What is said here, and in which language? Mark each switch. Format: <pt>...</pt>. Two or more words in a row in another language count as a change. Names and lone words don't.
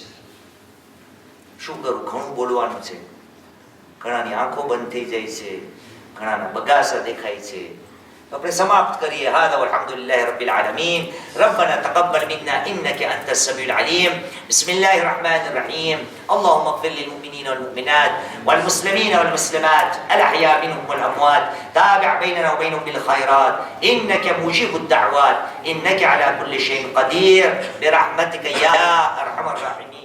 <gu>શું કરું, ઘણું બોલવાનું છે, ઘણાની આંખો બંધ થઈ જાય છે, ઘણાના બગાસા દેખાય છે. આપણે સમાપ્ત કરીએ.</gu> <ar>هذا والحمد لله رب العالمين. ربنا تقبل منا إنك أنت السميع العليم. بسم الله الرحمن الرحيم. اللهم اغفر للمؤمنين والمؤمنات والمسلمين والمسلمات الأحياء منهم والأموات. تابع بيننا وبينهم بالخيرات إنك مجيب الدعوات إنك على كل شيء قدير برحمتك يا أرحم الراحمين.</ar>